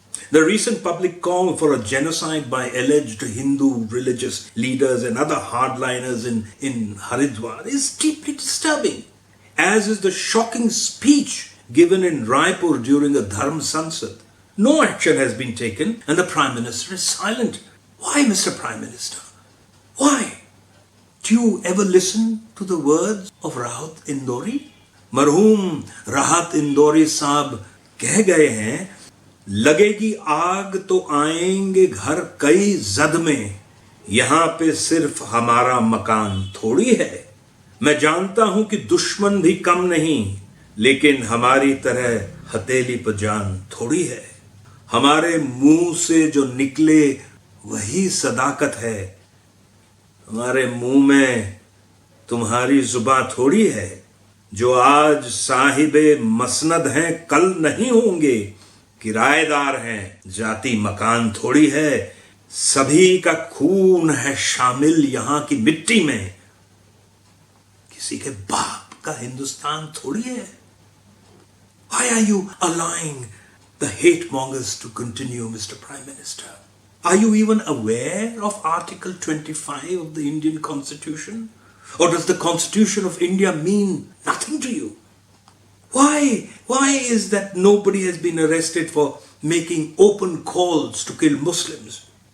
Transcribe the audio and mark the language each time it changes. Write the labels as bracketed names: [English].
[English] The recent public call for a genocide by alleged Hindu religious leaders and other hardliners in Haridwar is deeply disturbing, as is the shocking speech given in Raipur during a Dharm Sansad. No action has been taken and the Prime Minister is silent. Why, Mr. Prime Minister? Why? Do you ever listen to the words of Rahat Indori? [Hindi] Marhum Rahat Indori Saab कह गए हैं, लगेगी आग तो आएंगे घर कई जद में, यहाँ पे सिर्फ हमारा मकान थोड़ी है. मैं जानता हूं कि दुश्मन भी कम नहीं, लेकिन हमारी तरह हथेली पर जान थोड़ी है. हमारे मुंह से जो निकले वही सदाकत है. हमारे मुंह में तुम्हारी जुबां थोड़ी है. जो आज साहिबे मसनद हैं कल नहीं होंगे, किराएदार हैं जाति मकान थोड़ी है. सभी का खून है शामिल यहां की मिट्टी में, किसी के बाप का हिंदुस्तान थोड़ी है. [English] Why are you allowing the hate mongers to continue, Mr. Prime Minister? Are you even aware of Article 25 of the Indian Constitution? Or does the Constitution of India mean nothing to you? Why is that nobody has been arrested for making open calls to kill Muslims?